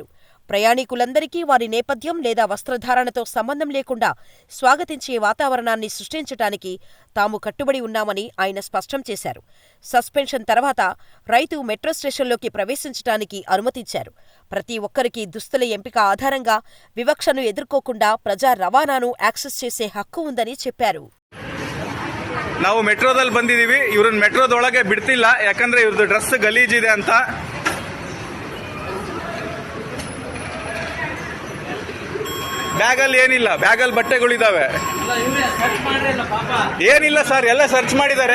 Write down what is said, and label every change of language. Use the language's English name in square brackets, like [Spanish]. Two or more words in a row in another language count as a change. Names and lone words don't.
[Telugu] ప్రయాణికులందరికీ వారి నేపథ్యం లేదా వస్త్రధారణతో సంబంధం లేకుండా స్వాగతించే వాతావరణాన్ని సృష్టించటానికి తాము కట్టుబడి ఉన్నామని ఆయన స్పష్టం చేశారు. సస్పెన్షన్ తర్వాత రైతు మెట్రో స్టేషన్లోకి ప్రవేశించటానికి అనుమతించారు. ప్రతి ఒక్కరికి దుస్తుల ఎంపిక ఆధారంగా వివక్షను ఎదుర్కోకుండా ప్రజా రవాణాను యాక్సెస్ చేసే హక్కు ఉందని చెప్పారు. [Kannada] ನಾವು ಮೆಟ್ರೋದಲ್ಲಿ ಬಂದಿದ್ದೀವಿ. ಇವ್ರನ್ನ ಮೆಟ್ರೋದೊಳಗೆ ಬಿಡ್ತಿಲ್ಲ, ಯಾಕಂದ್ರೆ ಇವ್ರದ್ದು ಡ್ರೆಸ್ ಗಲೀಜಿದೆ ಅಂತ. ಬ್ಯಾಗಲ್ಲಿ ಏನಿಲ್ಲ, ಬ್ಯಾಗಲ್ಲಿ ಬಟ್ಟೆಗಳಿದಾವೆ. ಏನಿಲ್ಲ ಸರ್, ಎಲ್ಲ ಸರ್ಚ್ ಮಾಡಿದ್ದಾರೆ.